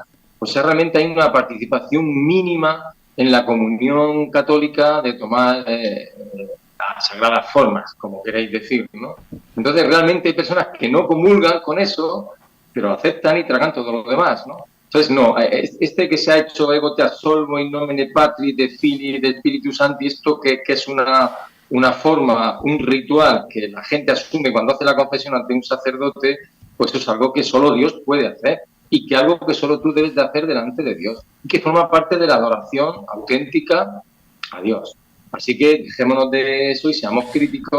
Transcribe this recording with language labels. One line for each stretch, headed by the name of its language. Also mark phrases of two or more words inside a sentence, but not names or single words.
Spanish: O sea, realmente hay una participación mínima en la comunión católica de tomar las sagradas formas, como queréis decir, ¿no? Entonces realmente hay personas que no comulgan con eso, pero aceptan y tragan todo lo demás, ¿no? Entonces no, que se ha hecho
Latin: ego te absolvo in nomine Patri, de Filii, de Spiritus Sancti,
Spanish: esto que es una forma, un ritual que la gente asume cuando hace la confesión ante un sacerdote, pues eso es algo que solo Dios puede hacer y que algo que solo tú debes de hacer delante de Dios y que forma parte de la adoración auténtica a Dios. Así que dejémonos de eso y seamos críticos.